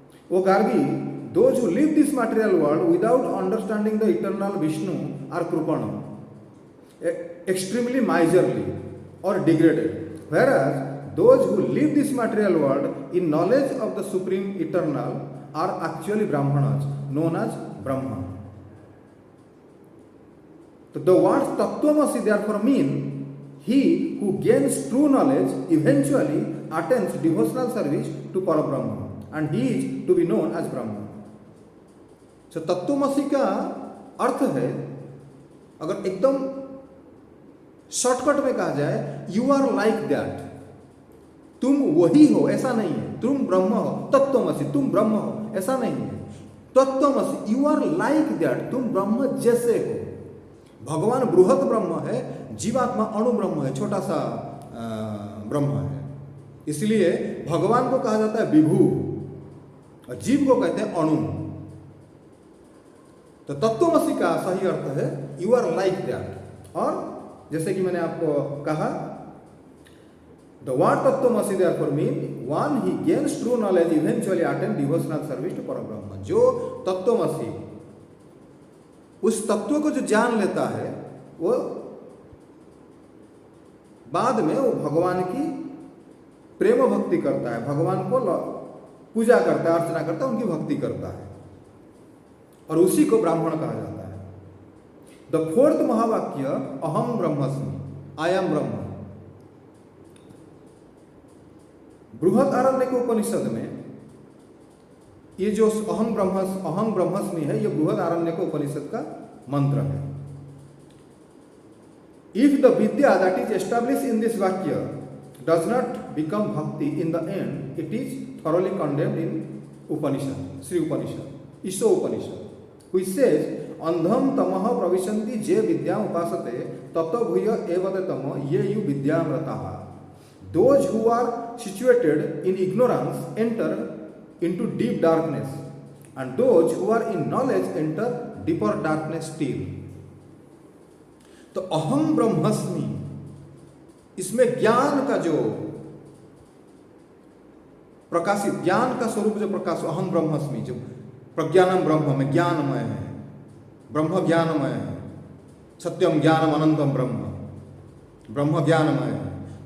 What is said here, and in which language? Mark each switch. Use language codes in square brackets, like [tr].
[en] वो Gargi, those who live this material world without understanding the eternal Vishnu are krupana, extremely miserly or degraded, whereas those who live this material world in knowledge of the supreme eternal are actually brahmanas, known as Brahma. So the words Tattvamasi therefore mean he who gains true knowledge eventually attains devotional service to Parabrahma, and he is to be known as Brahma. So [hi] तत्वमसि का अर्थ है, अगर एकदम shortcut में कहा जाए, [en] you are like that, [hi] तुम वही हो, ऐसा नहीं है। तुम ब्रह्म हो, तत्वमसि, तुम ब्रह्म हो, ऐसा नहीं है। तत्वमसि, [en] you are like that, [hi] तुम ब्रह्म जैसे हो। भगवान बृहत ब्रह्म है, जीवात्मा अणु ब्रह्म है, छोटा सा ब्रह्म है। इसलिए भगवान को कहा जाता है विभु और जीव को कहते हैं अणु। तो तत्वमसि का सही अर्थ है [en] You are like that. [hi] और जैसे कि मैंने आपको कहा, [en] The word tattvamasi therefore mean one he gains true knowledge eventually attend devotional service to Parabrahma. [hi] जो तत्वमसि, उस तत्व को जो जान लेता है, वो बाद में वो भगवान की प्रेम भक्ति करता है, भगवान को पूजा करता है, अर्चना करता है, उनकी भक्ति करता है, और उसी को ब्राह्मण कहा जाता है। [en] The fourth mahavakya अहम ब्रह्मस्मि, I am Brahma. [hi] बृहद आरण्यक उपनिषद में ये जो अहं ब्रह्मस्मि है, ये बृहदारण्यक उपनिषद का मंत्र है। [en] if the vidya that is establish in this vakya does not become bhakti in the end, it is thoroughly condemned in Upanishad, Shri Upanishad, Isho Upanishad, which says [sa] अंधम तमः प्रविशन्ति जे विद्या उपासते ततो भूय एवदतम ये U विद्यामृताः। [en] Those who are situated in ignorance enter into deep darkness, and those who are in knowledge enter deeper darkness still. [hi] तो अहम ब्रह्मस्मि, इसमें ज्ञान का जो प्रकाशित, ज्ञान का स्वरूप जो प्रकाश, अहम ब्रह्मस्मि, जो प्रज्ञानम ब्रह्म में ज्ञानमय है, ब्रह्म ज्ञानमय है, सत्यम ज्ञानम अनंतम ब्रह्म, ब्रह्म ज्ञानमय है।